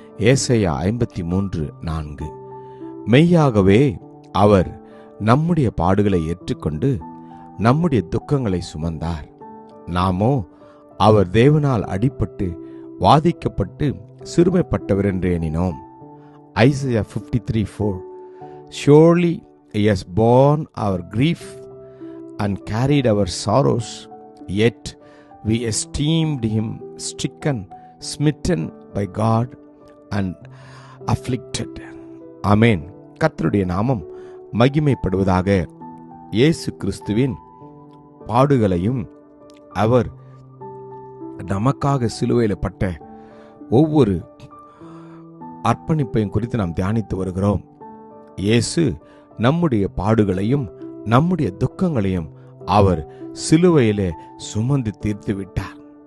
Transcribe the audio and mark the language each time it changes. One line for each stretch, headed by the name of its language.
Tamil: ஏசாயா 53:4 மெய்யாகவே அவர் நம்முடைய பாடுகளை ஏற்றுக்கொண்டு நம்முடைய துக்கங்களை சுமந்தார். நாமோ அவர் தேவனால் அடிபட்டு வாதிக்கப்பட்டு சிறுமைப்பட்டவர் என்று எண்ணினோம்.
English: Isaiah 53:4 Surely he has borne our grief and carried our sorrows, yet we esteemed him stricken, smitten by God and afflicted.
Tamil: ஆமென். கர்த்தருடைய நாமம் மகிமைப்படுவதாக. இயேசு கிறிஸ்துவின் பாடுகளையும் அவர் நமக்காக சிலுவையில் பட்ட ஒவ்வொரு அர்ப்பணிப்பையும் குறித்து நாம் தியானித்து வருகிறோம். இயேசு நம்முடைய பாடுகளையும் நம்முடைய துக்கங்களையும் அவர் சிலுவையிலே சுமந்து தீர்த்து விட்டார்.